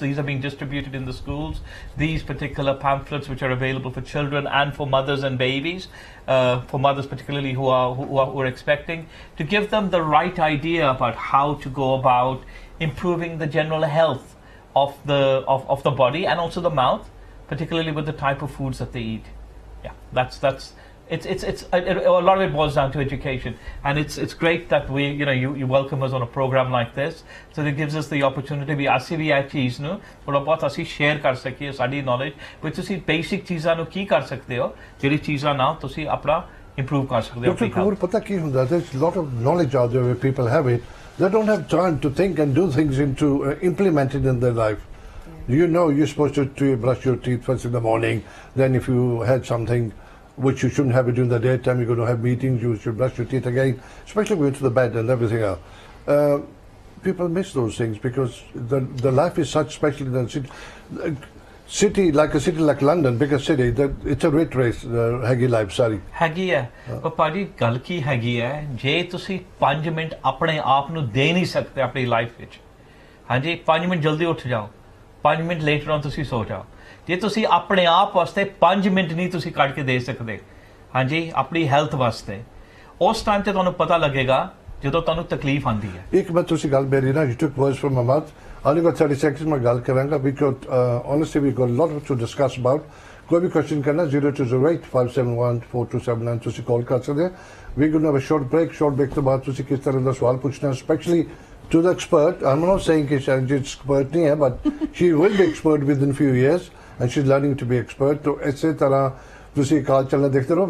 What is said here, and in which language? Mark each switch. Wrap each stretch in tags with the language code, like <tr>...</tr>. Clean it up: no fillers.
<en>These are being distributed in the schools. These particular pamphlets, which are available for children and for mothers and babies, for mothers particularly who are expecting, to give them the right idea about how to go about improving the general health of the body and also the mouth, particularly with the type of foods that they eat. Yeah, that's a lot of it boils down to education, and it's great that you welcome us on a program like this, so it gives us the opportunity</en> <pa>ਵੀ ਅਸੀਂ ਵੀ ਇਹ ਚੀਜ਼ ਨੂੰ ਥੋੜਾ ਬਹੁਤ ਅਸੀਂ share ਕਰ ਸਕੀਏ ਸਾਡੀ ਨੌਲੇਜ ਵਿੱਚ ਤੁਸੀਂ ਬੇਸਿਕ ਚੀਜ਼ਾਂ ਨੂੰ ਕੀ ਕਰ ਸਕਦੇ ਹੋ ਜਿਹੜੀ ਚੀਜ਼ਾਂ ਨਾਲ ਤੁਸੀਂ ਆਪਣਾ ਇੰਪਰੂਵ ਕਰ ਸਕਦੇ ਹੋ</pa> <en>Dr. Kapoor,</en> <pa>ਪਤਾ ਕੀ ਹੁੰਦਾ,</pa> <en>there's a lot of knowledge out there where people have it. They don't have time to think and do things into implement it in their life. You know, you're supposed to brush your teeth first in the morning. Then if you had something which you shouldn't have it during the daytime, you're going to have meetings, you should brush your teeth again, especially going to the bed and everything else. People miss those things because the life is such, especially in the city like London, bigger city, it's a rat race,</en> <pa>ਹੈਗੀ life ਸਾਰੀ ਹੈਗੀ ਹੈ। ਪਰ ਭਾਜੀ ਗੱਲ ਕੀ ਹੈਗੀ ਹੈ, ਜੇ ਤੁਸੀਂ 5 ਮਿੰਟ ਆਪਣੇ ਆਪ ਨੂੰ ਦੇ ਨਹੀਂ ਸਕਦੇ ਆਪਣੀ ਲਾਈਫ ਵਿੱਚ, ਹਾਂਜੀ 5 ਮਿੰਟ ਜਲਦੀ ਉੱਠ ਜਾਓ, 5 ਮਿੰਟ ਲੇਟਰ ਔਨ ਤੁਸੀਂ ਸੋ ਜਾਓ, ਜੇ ਤੁਸੀਂ ਆਪਣੇ ਆਪ ਵਾਸਤੇ 5 ਮਿੰਟ ਨਹੀਂ ਤੁਸੀਂ ਕੱਢ ਕੇ ਦੇ ਸਕਦੇ, ਹਾਂਜੀ ਆਪਣੀ ਹੈਲਥ ਵਾਸਤੇ, ਉਸ ਟਾਈਮ ਤੇ ਤੁਹਾਨੂੰ ਪਤਾ ਲੱਗੇਗਾ ਜਦੋਂ ਤੁਹਾਨੂੰ ਤਕਲੀਫ ਆਉਂਦੀ ਹੈ। ਇੱਕ ਮੈਂ ਤੁਸੀਂ ਗੱਲ ਮੇਰੀ ਨਾ,</pa> <en>you took words from my mouth. I only got 30 seconds</en> <pa>ਮੈਂ ਗੱਲ ਕਰਾਂਗਾ।</pa> <en>We got honestly we got a lot to discuss about.</en> <pa>ਕੋਈ ਵੀ question ਕਰਨਾ 0208 571 4279 ਤੁਸੀਂ ਕਾਲ ਕਰ ਸਕਦੇ ਹੋ।</pa> <en>We're going to have a short break</en> <pa>ਤੋਂ ਬਾਅਦ ਤੁਸੀਂ ਕਿਸ ਤਰ੍ਹਾਂ ਦਾ ਸਵਾਲ ਪੁੱਛਣਾ,</pa> <en>especially to the expert. I'm not saying</en> <pa>ਕਿ ਸ਼ਰਨਜੀਤ expert ਨਹੀਂ ਹੈ,</pa> <en>but she will be expert within few years and she's learning to be expert.</en> <pa>तो ਇਸੇ ਤਰ੍ਹਾਂ ਤੁਸੀਂ ਕਾਲ ਚੱਲਣਾ ਦੇਖਦੇ ਰਹੋ।</pa>